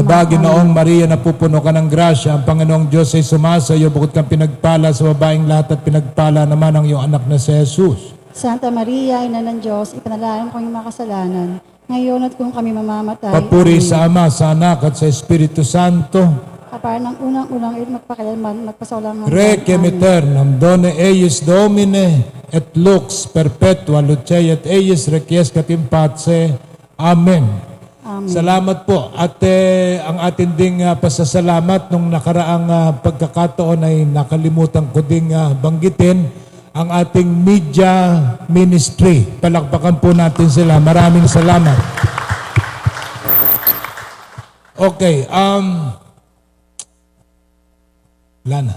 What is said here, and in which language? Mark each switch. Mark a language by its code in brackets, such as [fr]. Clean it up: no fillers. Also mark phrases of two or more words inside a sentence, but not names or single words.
[tl] Aba, Ginoong Maria, napupuno ka ng grasya, ang Panginoong Diyos ay sumasayo, bukod kang pinagpala sa babaeng lahat at pinagpala naman ang iyong anak na si Jesus. Santa Maria, Ina ng Diyos, ipanalangin ko ang mga kasalanan, ngayon at kung kami mamamatay. Papuri sa Ama, sa Anak at sa Espiritu Santo. Kapara ng unang-unang ito magpakailanman, magpasawalang hanggan. [la] Requiem aeternam, done eius Domine, et lux perpetua lucei et eius requiescat in pace. [tl] Amen. Amen. Salamat po. At ang atin ding pasasalamat nung nakaraang pagkakataon ay nakalimutan ko ding banggitin ang ating media ministry. Palakpakan po natin sila. Maraming salamat. Okay, Lana.